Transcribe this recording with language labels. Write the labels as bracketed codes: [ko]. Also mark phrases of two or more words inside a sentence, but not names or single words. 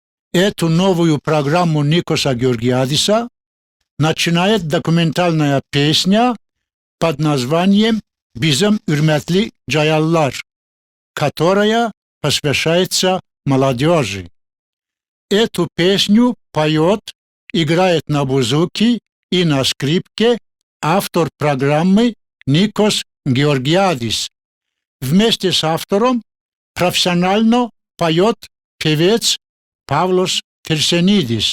[ru] эту новую программу Никоса Георгиадиса начинает документальная песня под названием «Bizim hürmetli cayallar», которая посвящается молодежи. Эту песню поет, играет на бузуки и на скрипке автор программы Никос Георгиадис. Вместе с автором профессионально поет певец Павлос Терсенидис.